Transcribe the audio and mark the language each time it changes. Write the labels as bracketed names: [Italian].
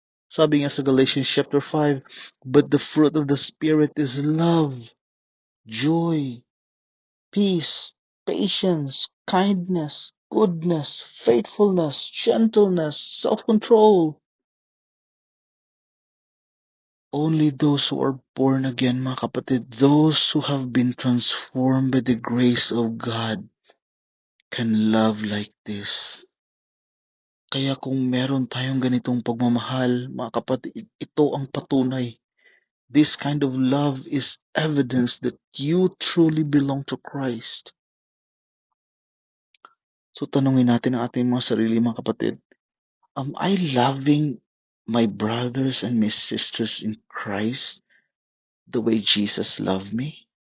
[Filipino] Sabi nga sa Galatians chapter 5, [English] "But the fruit of the Spirit is love, joy, peace, patience, kindness, goodness, faithfulness, gentleness, self-control." Only those who are born again, [Filipino] mga kapatid, [English] those who have been transformed by the grace of God, can love like this. [Filipino] Kaya kung meron tayong ganitong pagmamahal, mga kapatid, ito ang patunay. [English] This kind of love is evidence that you truly belong to Christ. [Filipino] So tanungin natin ang ating mga sarili, mga kapatid. [English] Am I loving my brothers and my sisters in Christ the way Jesus loved me?